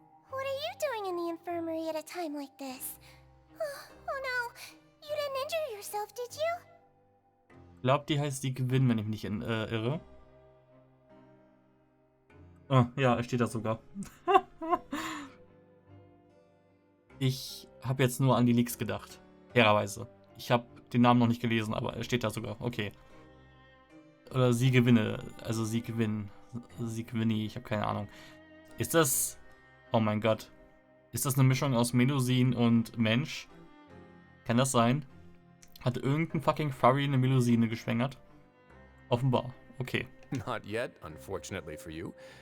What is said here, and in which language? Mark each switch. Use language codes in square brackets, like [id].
[en] What are you doing in the infirmary at a time like this? Oh no, you didn't injure yourself, did you? [de] Ich glaube, die heißt die Gewinn, wenn ich mich nicht irre. Oh, ja, es steht da sogar. Ich habe jetzt nur an die Leaks gedacht. Fairerweise. Ich habe den Namen noch nicht gelesen, aber es steht da sogar. Okay. Oder sie gewinne. Also sie gewinnen. Sie gewinne, ich habe keine Ahnung. Ist das... Oh mein Gott. Ist das eine Mischung aus Melusin und Mensch? Kann das sein? Hat irgendein fucking Furry eine Melusine geschwängert? Offenbar. Okay. [en] Not yet, unfortunately for you.